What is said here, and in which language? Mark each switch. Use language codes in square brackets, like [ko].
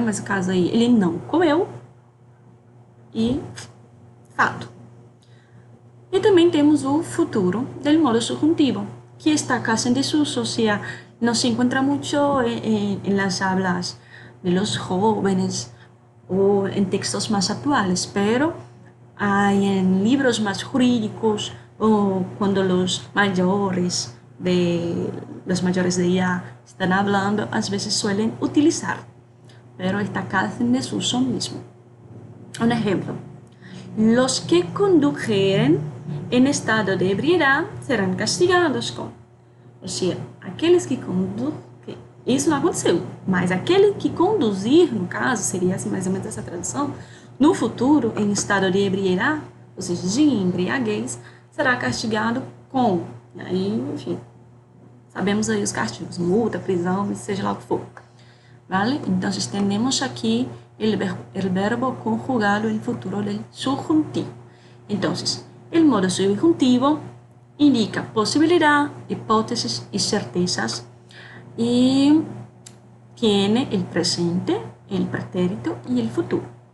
[pt] Mas no caso aí, ele não comeu e fato. E também temos o futuro [es] del modo subjuntivo, que está casi en desuso, o sea, no se encuentra mucho en las hablas de los jóvenes o en textos más actuales, pero hay en libros más jurídicos o cuando los mayores de ya están hablando, a veces suelen utilizar, pero está casi en desuso mismo. Un ejemplo: los que condujeren en estado de ebriedad [pt] serão castigados com. Ou seja, aqueles que conduzem, isso não aconteceu, mas aquele que conduzir, no caso, seria assim, mais ou menos essa tradução, no futuro, em estado de ebriedad, ou seja, de embriaguez, será castigado com. E aí, enfim, sabemos aí os castigos, multa, prisão, seja lá o que for. [es] ¿Vale? Entonces tenemos aquí el verbo conjugado en futuro del subjuntivo. Entonces, el modo subjuntivo indica posibilidad, hipótesis y certezas, y tiene el presente, el pretérito y el futuro.